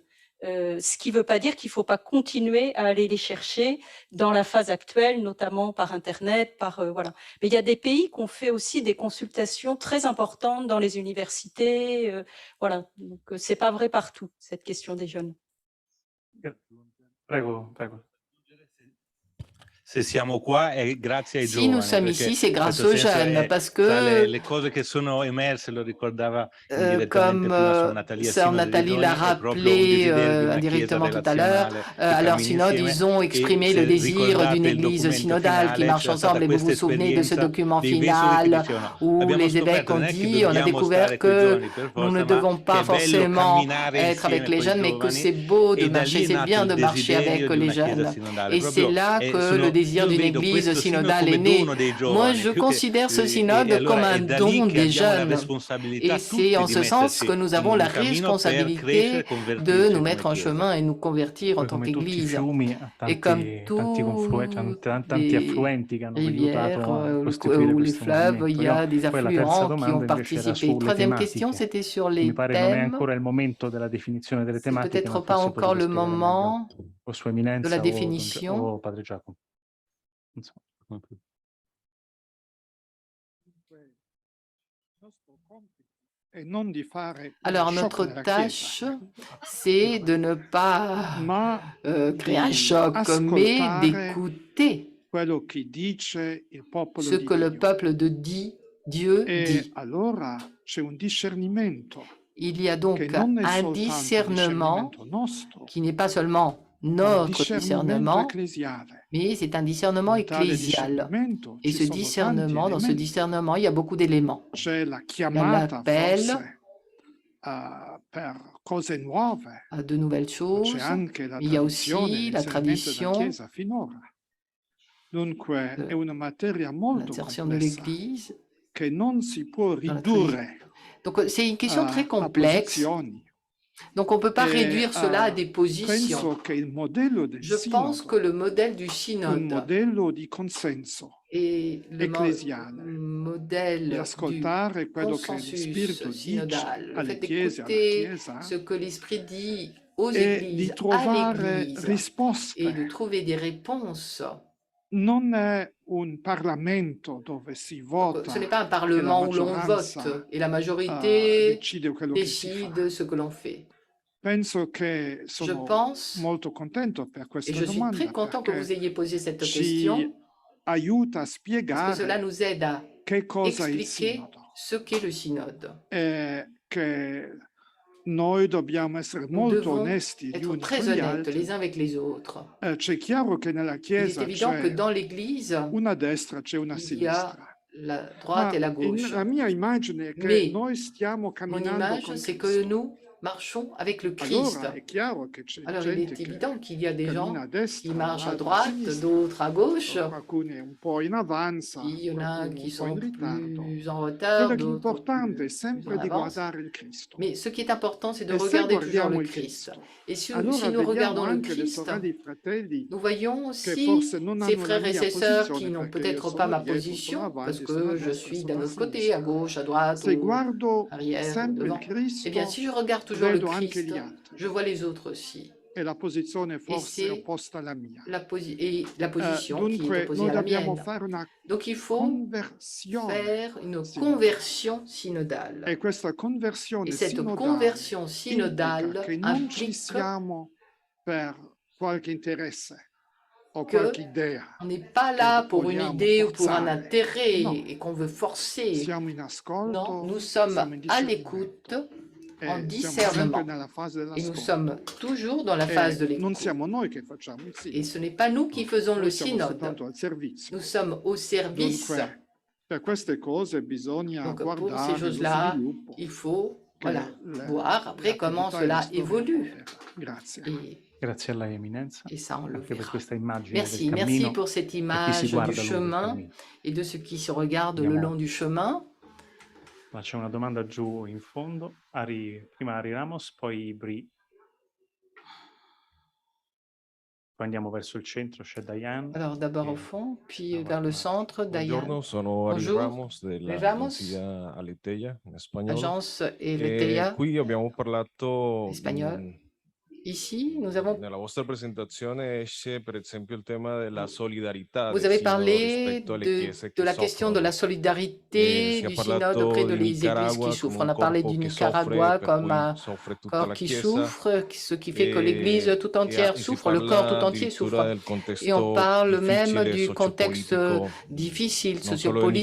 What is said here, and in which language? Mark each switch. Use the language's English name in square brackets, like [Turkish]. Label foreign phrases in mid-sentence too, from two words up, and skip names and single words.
[French] Ce qui ne veut pas dire qu'il ne faut pas continuer à aller les chercher dans la phase actuelle, notamment par Internet, voilà. Mais il y a des pays qui ont fait aussi des consultations très importantes dans les universités. Voilà. Donc, ce n'est pas vrai partout, cette question des jeunes. [Italian] Prego, prego. Se siamo qua è grazie ai [French] Si nous [Italian] giovani, [French] sommes [Italian] perché [French] ici, c'est [Italian] in [French] grâce [Italian] questo [French] aux [Italian] senso [French] jeunes, [Italian] è [French] parce [Italian] tra [French] que, [Italian] le cose che sono emerse, lo ricordava indirettamente [French] comme [Italian] prima Sor Natalia [French] Sœur [Italian] Sinode di [French] Nathalie l'a [Italian] Doni, è proprio un [French] rappelé [Italian] desiderio di una chiesa [French] indirectement tout à l'heure, [Italian] relazionale che [French] à leur [Italian] cammini [French] synode, [Italian] insieme, [French] ils ont [Italian] e [French] exprimé le [Italian] se [French] désir d'une [Italian] ricordate il [French] église [Italian] documento [French] synodale qui [Italian] finale, [French] marche [Italian] c'era stata [French] ensemble. Et vous vous [Italian] questa [French] souvenez de ce [Italian] esperienza [French] document [Italian] dei vescovi che [French] final [Italian] dicevano [French] où [Italian] abbiamo [French] les évêques [Italian] scoperto [French] ont [Italian] non è che [French] dit, on a [Italian] dobbiamo [French] découvert [Italian] stare coi [French] que [Italian] giovani per [French] nous ne [Italian] forza, ma [French] devons [Italian] che [French] pas [Italian] è bello [French] forcément [Italian] camminare [French] être avec [Italian] insieme [French] les [Italian] coi [French] jeunes, mais que [Italian] giovani, [French] c'est beau de [Italian] e da lì [French] marcher, [Italian] è [French] c'est [Italian] nato [French] bien [Italian] il [French] de marcher avec [Italian] desiderio di [French] les [Italian] una chiesa [French] jeunes. [Italian] sinodale. [French] Et c'est [Italian] Proprio [French] là que le désir [Italian] io [French] d'une [Italian] vedo [French] église [Italian] questo synode [French] synodale [Italian] come [French] est né. [Italian] dono dei [French] Moi, [Italian] giovani, [French] je [Italian] più che [French] considère ce [Italian] e [French] synode comme [Italian] allora [French] un [Italian] è da lì [French] don [Italian] che [French] des [Italian] abbiamo la [French] jeunes. [Italian] responsabilità [French] Et c'est en [Italian] tutti di [French] ce sens [Italian] metterci [French] que nous [Italian] in [French] avons la [Italian] un cammino per [French] responsabilité [Italian] crescere e [French] de [Italian] convertirci [French] nous [Italian] come [French] mettre en [Italian] chiesa. [French] chemin et nous convertir en [Italian] Poi [French] tant [Italian] come tutti i [French] qu'Église. [Italian] fiumi, ha [French] Et comme [Italian] tanti [French] les [Italian] affluenti che hanno [French] rivières [Italian] aiutato a costituire [French] ou les [Italian] questo [French] fleuves, il [Italian] movimento. [French] y a des [Italian] Poi la terza [French] affluents qui ont [Italian] domanda invece era [French] participé. [Italian] sulle [French] Troisième question, [Italian] tematiche. [French] c'était sur [Italian] Mi [French] les [Italian] pare non è [French] thèmes. [Italian] ancora il momento della definizione delle [French] C'est [Italian] tematiche, ma [French] peut-être pas [Italian] forse [French] encore [Italian] potete [French] le [Italian] spiegare meglio [French] moment [Italian] o Sua [French] de la [Italian] Eminenza [French] définition. [Italian] o Padre Giacomo. Non so. E non di fare [French] Alors, [Italian] shock [French] notre [Italian] nella [French] tâche, [Italian] Chiesa, [French] c'est de ne pas [Italian] ma [French] créer un choc, mais [Italian] ascoltare [French] d'écouter [Italian] quello che dice il popolo [French] ce [Italian] di [French] que le [Italian] Dio. [French] peuple de Dieu [Italian] E [French] dit. [Italian] allora c'è un discernimento [French] Il y a donc [Italian] che non è [French] un [Italian] soltanto [French] discernement [Italian] discernimento nostro, [French] qui n'est pas seulement [Italian] ma un [French] notre [Italian] discernimento [French] discernement, [Italian] ecclesiale. [French] mais c'est un discernement [Italian] In tale [French] ecclésial. [Italian] discernimento [French] Et [Italian] ci [French] ce [Italian] sono tanti [French] discernement, dans ce [Italian] elementi. [French] discernement, il y a beaucoup d'éléments. [Italian] C'è la [French] Il y a [Italian] chiamata [French] l'appel [Italian] forse per cose nuove, [French] à de nouvelles [Italian] ma [French] choses, [Italian] c'è anche la [French] mais il y a [Italian] tradizione, [French] aussi la [Italian] l'inserimento della [French] tradition, [Italian] Chiesa finora. Dunque è una materia molto [French] l'insertion de [Italian] complessa [French] l'Église [Italian] che non si può [French] dans la tradition. [Italian] ridurre [French] Donc c'est une question très [Italian] a [French] complexe. [Italian] posizioni. [French] Donc on ne peut pas [Italian] E, [French] réduire cela à des positions. [Italian] penso che il modello del [French] Je pense que [Italian] sinodo [French] le modèle du [Italian] è un [French] synode [Italian] modello di consenso [French] et le [Italian] ecclesiale, di [French] modèle du [Italian] ascoltare quello che lo [French] consensus [Italian] Spirito dice [French] synodal, le [Italian] alle [French] fait [Italian] chiese, alla [French] d'écouter [Italian] Chiesa, [French] ce que l'Esprit dit aux [Italian] e di [French] églises, à [Italian] trovare [French] l'Église, et [Italian] risposte. [French] de trouver des réponses. [Italian] Non è un Parlamento dove si vota [French] Ce n'est pas un [Italian] e la [French] parlement où l'on [Italian] maggioranza [French] vote et la majorité [Italian] decide quello che si fa. [French] décide ce que l'on fait. [Italian] Penso che [French] Je [Italian] sono [French] pense, [Italian] molto contento per [French] et [Italian] questa [French] je suis très [Italian] domanda [French] content que vous [Italian] perché [French] ayez posé cette [Italian] ci [French] question, [Italian] aiuta a [French] parce que cela [Italian] spiegare [French] nous aide à [Italian] che cosa è il [French] expliquer [Italian] sinodo [French] ce qu'est le synode. [Italian] e che noi dobbiamo essere [French] Nous [Italian] molto [French] devons [Italian] onesti gli [French] être [Italian] uni [French] très [Italian] con gli [French] honnêtes [Italian] altri. [French] les uns avec les autres. [Italian] C'è chiaro che nella [French] Il est [Italian] Chiesa [French] évident que [Italian] c'è [French] dans l'Église, [Italian] una destra, c'è una [French] il y a [Italian] sinistra. [French] la droite et la gauche. [Italian] La mia immagine è che [French] Mais [Italian] noi stiamo [French] mon [Italian] camminando [French] image, [Italian] con [French] c'est que [Italian] Cristo. [French] nous marchons avec le Christ. [Italian] Allora è chiaro che c'è [French] Alors il [Italian] gente [French] est [Italian] che [French] évident qu'il y a des gens [Italian] cammina a destra, [French] qui marchent à [Italian] l'altra a [French] droite, [Italian] sinistra. [French] d'autres à gauche. [Italian] Alcuni un po' in avanza, [French] Il y en a [Italian] qualcuno [French] qui [Italian] un po' [French] sont [Italian] in ritardo. [French] plus en retard, [Italian] Quello che è [French] d'autres [Italian] importante è [French] plus [Italian] sempre [French] en [Italian] di [French] avance. [Italian] guardare il Cristo. [French] Mais ce qui est important, c'est de [Italian] E se [French] regarder toujours [Italian] guardiamo [French] le [Italian] il [French] Christ. [Italian] Cristo, [French] Et si [Italian] allora [French] nous [Italian] vediamo [French] regardons le [Italian] anche le [French] Christ, [Italian] sorelle e i fratelli [French] nous voyons [Italian] che [French] aussi [Italian] forse non [French] ces [Italian] hanno la [French] frères et [Italian] mia [French] ces sœurs qui [Italian] posizione [French] n'ont [Italian] perché io [French] peut-être pas [Italian] sono [French] ma [Italian] dietro, sono [French] position, parce [Italian] avanti, sono a [French] que je [Italian] destra, [French] suis [Italian] sono [French] d'un [Italian] a [French] autre côté, [Italian] sinistra. [French] à gauche, à droite, [Italian] Se [French] ou [Italian] guardo [French] arrière, [Italian] sempre il [French] devant. Eh bien, si [Italian] Cristo, [French] je regarde toujours le [Italian] vedo anche gli [French] Christ, [Italian] altri [French] je vois les autres aussi. [Italian] e la posizione forse è [French] c'est [Italian] opposta alla mia. [French] La position qui est [Italian] Dunque [French] opposée [Italian] noi [French] à la [Italian] dobbiamo [French] mienne. [Italian] fare una [French] Donc il faut [Italian] conversione [French] faire une [Italian] sinodale. [French] conversion synodale. [Italian] E questa conversione [French] Et cette [Italian] sinodale [French] conversion [Italian] implica [French] synodale [Italian] che non ci [French] implique [Italian] siamo per qualche interesse o [French] que [Italian] qualche idea. [French] on n'est pas là pour une [Italian] vogliamo [French] idée ou pour un [Italian] forzare. [French] intérêt [Italian] No. [French] et qu'on veut forcer. [Italian] Siamo in ascolto, [French] Non, nous [Italian] siamo [French] sommes [Italian] in [French] à [Italian] discernimento. [French] l'écoute, en [Italian] Siamo [French] discernement. [Italian] sempre nella fase [French] Et nous [Italian] dell'ascolto. [French] sommes toujours dans la phase de [Italian] Non [French] l'écoute. [Italian] siamo noi che facciamo il [French] Et [Italian] sinodo. [French] ce n'est pas nous qui faisons le [Italian] Noi siamo [French] synode. [Italian] soltanto al servizio. [French] Nous sommes au service. [Italian] Dunque, per queste cose bisogna [French] Donc pour ces [Italian] guardare lo [French] choses-là, [Italian] sviluppo. [French] il faut [Italian] che [French] voir après comment [Italian] l'attività [French] cela [Italian] e la storia [French] évolue. [Italian] Grazie. Grazie a lei, Eminenza, [French] Et ça, on le [Italian] anche per [French] verra. [Italian] questa immagine [French] Merci, [Italian] del [French] merci [Italian] cammino [French] pour cette [Italian] e chi si [French] image du [Italian] guarda lungo il [French] chemin [Italian] cammino. [French] et de ceux qui se regardent le [Italian] Andiamo. [French] long du chemin. [Italian] Ma c'è una domanda giù in fondo. Prima Ari Ramos, poi Bri. Poi andiamo verso il centro, c'è Diane. [French] Alors d'abord au fond, puis vers le centre, Diane. [Italian] Buongiorno, sono Ari [French] Bonjour. [Italian] Ramos [French] Ari Ramos. [Italian] dell'agenzia Aleteia in spagnolo. [French] Agence [Italian] E [French] Eleteia. [Italian] qui abbiamo parlato [French] Espagnol. Ici, nous avons... [Italian] Nella vostra presentazione esce per esempio il tema della solidarietà [French] Vous [Italian] del [French] avez [Italian] sinodo [French] parlé [Italian] rispetto alle chiese [French] de [Italian] che [French] la question de la [Italian] soffrono. [French] solidarité [Italian] Si è [French] du synode auprès [Italian] parlato [French] de [Italian] di [French] les églises qui [Italian] Nicaragua [French] souffrent. [Italian] come [French] On [Italian] un [French] a parlé [Italian] corpo [French] du [Italian] che soffre, [French] Nicaragua [Italian] per [French] comme [Italian] cui [French] un [Italian] soffre tutta [French] corps [Italian] la [French] qui [Italian] Chiesa, [French] souffre, ce qui fait que l'Église tout entière [Italian] si [French] souffre, le corps tout [Italian] parla [French] entier [Italian] addirittura [French] souffre. [Italian] del [French] Et on [Italian] contesto [French] parle même [Italian] difficile [French] du contexte [Italian] sociopolitico, [French] difficile, [Italian] non solo del